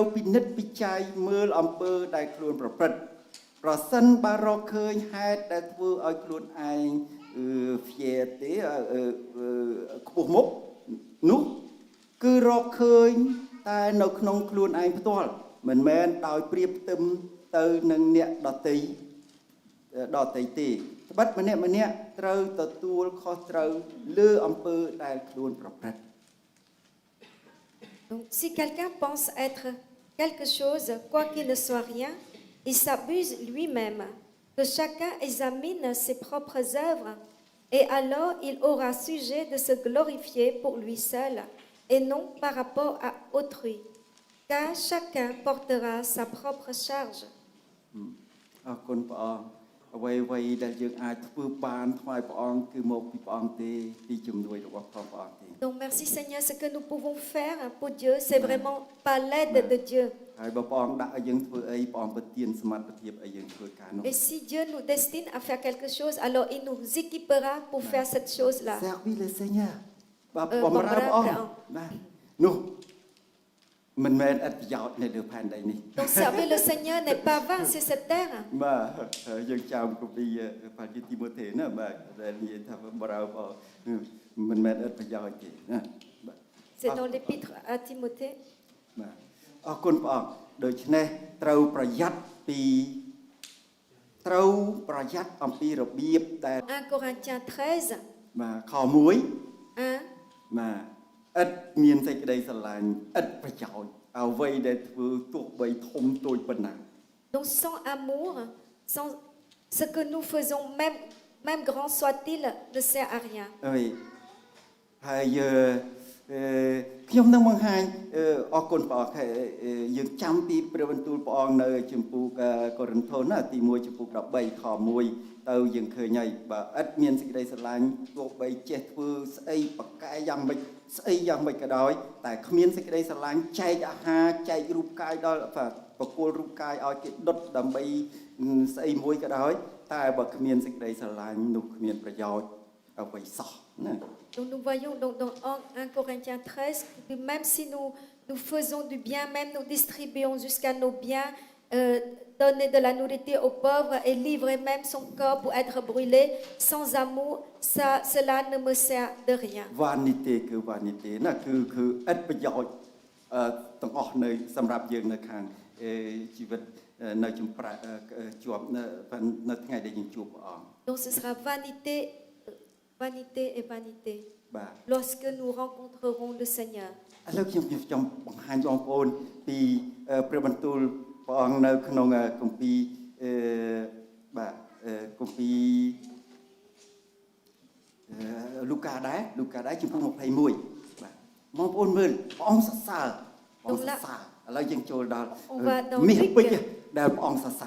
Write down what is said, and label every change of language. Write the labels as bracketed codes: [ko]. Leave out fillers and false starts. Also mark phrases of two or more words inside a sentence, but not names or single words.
[km] ពិនិត្យពិច័យមើលអំពើដែលខ្លួនប្រព្រឹត្តប្រសិនបើរកឃើញហេតុដែលធ្វើឲ្យខ្លួនឯងហ្វៀទេខ្ពស់មុខនោះគឺរកឃើញតែនៅក្នុងខ្លួនឯងផ្ទាល់មិនមែនដោយប្រៀបផ្ទឹមទៅនឹងអ្នកដទៃទេត្បិតម្នាក់ត្រូវទទួលខុសត្រូវលើអំពើដែលខ្លួនប្រព្រឹត្ត [fr] Donc si quelqu'un pense être quelque chose, quoi qu'il ne soit rien, il s'abuse lui-même. Que chacun examine ses propres œuvres, et alors il aura sujet de se glorifier pour lui seul, et non par rapport à autrui, car chacun portera sa propre charge. [km] អរគុណព្រះអង្គអ្វីដែលយើងអាចធ្វើបានថ្វាយព្រះអង្គគឺមកពីព្រះអង្គទេពីជំនួយរបស់ព្រះអង្គទេ [fr] Donc merci Seigneur, ce que nous pouvons faire pour Dieu, c'est vraiment pas l'aide de Dieu. [km] ហើយបើព្រះអង្គដាក់ឲ្យយើងធ្វើអីព្រះអង្គប្រទានសមត្ថភាពឲ្យយើងធ្វើការនោះ [fr] Et si Dieu nous destine à faire quelque chose, alors il nous équipera pour faire cette chose-là. Servis le Seigneur [km] បាទបម្រើព្រះអង្គបាទនោះមិនមែនអត្ថប្រយោជន៍នៅលើផែនដីនេះ [fr] Donc servir le Seigneur n'est pas vain sur cette terre. [km] បាទយើងចាំគម្ពីរផែនទីម៉ូថេណាបាទដែលនិយាយថាបម្រើព្រះមិនមែនអត្ថប្រយោជន៍ទេណាបាទ [fr] C'est dans l'épître à Timothée. [km] បាទអរគុណព្រះអង្គដូច្នេះត្រូវប្រយ័ត្នអំពីរបៀបដែល [fr] 1 Corinthiens 13. [km] បាទខ1 1. បាទឥតមានសេចក្តីស្រឡាញ់ឥតប្រយោជន៍អ្វីដែលធ្វើទោះបីធំតូចប៉ុណ្ណា [fr] Donc sans amour, sans ce que nous faisons, même grand soit-il, ne sert à rien. [km] ហើយហើយខ្ញុំនឹងបង្ហាញអរគុណព្រះអង្គយើងចាំពីព្រះបន្ទូលព្រះអង្គនៅជំពូកកូរិន ថូសណាទី1ជំពូក13ខ1ទៅយើងឃើញហើយបើឥតមានសេចក្តីស្រឡាញ់ទោះបីចេះធ្វើស្អីបកែយ៉ាងម៉េចស្អីយ៉ាងម៉េចក៏ដោយតែគ្មានសេចក្តីស្រឡាញ់ចែកអាហារចែករូបកាយដល់បកគលរូបកាយឲ្យគេដុតដើម្បីស្អីមួយក៏ដោយតែបើគ្មានសេចក្តីស្រឡាញ់នោះគ្មានប្រយោជន៍អ្វីសោះណា [fr] Donc nous voyons donc dans 1 Corinthiens 13 que même si nous faisons du bien, même nous distribuons jusqu'à nos biens, donner de la nourriture aux pauvres et livrer même son corps pour être brûlé, sans amour, cela ne me sert de rien. [km] វ៉ានីតេគឺវ៉ានីតេណាគឺឥតប្រយោជន៍ទាំងអស់នៅសម្រាប់យើងនៅខាងជីវិតនៅចំប្រាក់ជាប់នៅថ្ងៃដែលយើងជួបព្រះអង្គ [fr] Donc ce sera vanité, vanité et vanité [km] បាទ [fr] lorsque nous rencontrerons le Seigneur. [km] ឥឡូវខ្ញុំចង់បង្ហាញបងប្អូនពីព្រះបន្ទូលព្រះអង្គនៅក្នុងគម្ពីរបាទគម្ពីរលូកាដែរជំពូក21បាទបងប្អូនមើលព្រះអង្គសរសើរព្រះអង្គសរសើរឥឡូវយើងចូលដល់មាសពេជ្រដែលព្រះអង្គសរសើរ